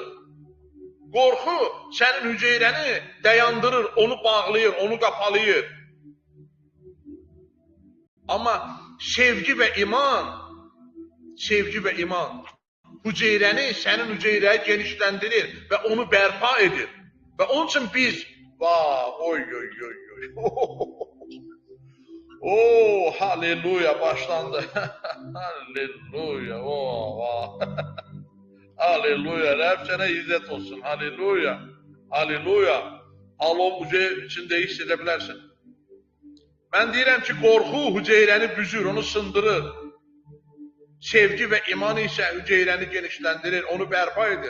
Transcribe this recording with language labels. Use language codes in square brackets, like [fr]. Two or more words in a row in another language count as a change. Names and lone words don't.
[az] Qorxu sənin hüceyrəni dayandırır, onu bağlayır, onu qapalayır. Amma sevgi və iman hüceyrəni, sənin hüceyrəni genişləndirir və onu bərpa edir. Və onun üçün biz, oy. Haleluya başlandı. Haleluya. Haleluya. Rəbb sənə izzət olsun. Haleluya. Haleluya. Alov içində hiss edə bilərsən. Mən deyirəm ki, qorxu hüceyrəni büzür, onu sındırır. Sevgi və iman isə hüceyrəni genişləndirir, onu bərpa edir.